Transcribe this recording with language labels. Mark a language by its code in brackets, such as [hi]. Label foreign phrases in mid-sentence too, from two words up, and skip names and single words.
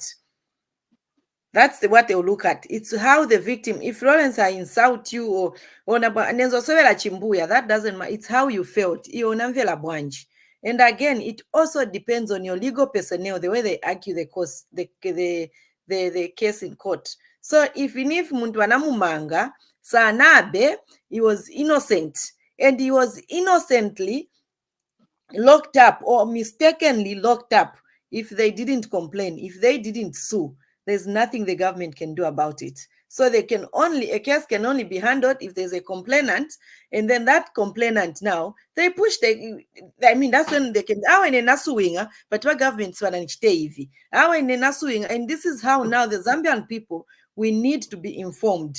[en] That's what they'll look at. It's how the victim, if Lawrence I insult you or chimbuya, that doesn't matter. It's how you felt. And again, it also depends on your legal personnel, the way they argue the case in court. So even if [bem] muntu anamumanga sanabe, [en] he was innocent, and he was innocently locked up or mistakenly locked up. If they didn't complain, if they didn't sue, there's nothing the government can do about it. So a case can only be handled if there's a complainant, and then that complainant now, they push that's when they can, but what government's and this is how now the Zambian people, we need to be informed.